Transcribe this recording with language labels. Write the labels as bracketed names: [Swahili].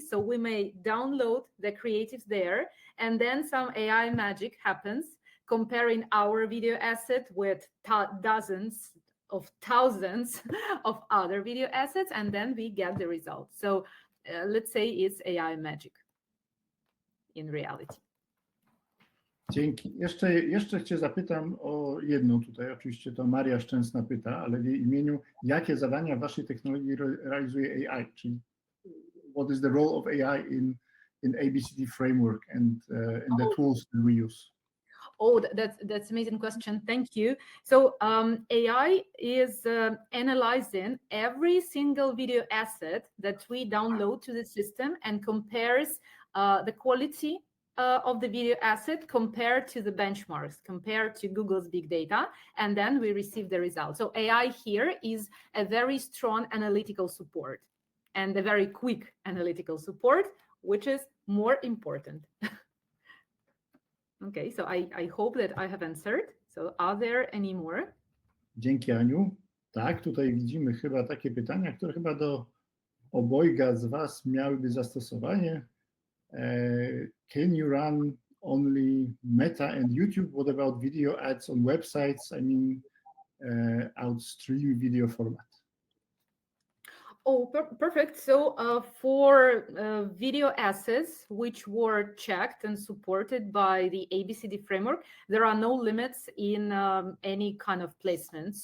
[English] So we may download the creatives there, and then some AI magic happens, comparing our video asset with dozens of thousands of other video assets, and then we get the results. So let's say it's AI magic in reality. [Polish] Dzięki. Jeszcze Cię zapytam o jedno tutaj, oczywiście to Maria Szczęsna pyta, ale w jej imieniu, jakie zadania w Waszej technologii realizuje AI? Czyli [English] what is the role of AI in ABCD framework and the tools that we use? Oh, that's amazing question. Thank you. So AI is analyzing every single video asset that we download to the system and compares the quality of the video asset compared to the benchmarks, compared to Google's big data, and then we receive the results. So AI here is a very strong analytical support and a very quick analytical support, which is more important. Okay, so I hope that I have answered. So are there any more? [Polish] Dzięki, Aniu. Tak, tutaj widzimy chyba takie pytania, które chyba do obojga z Was miałyby zastosowanie. [English] Can you run only Meta and YouTube? What about video ads on websites? I mean, outstream video format. Oh, perfect. So for video assets, which were checked and supported by the ABCD framework, there are no limits in any kind of placement.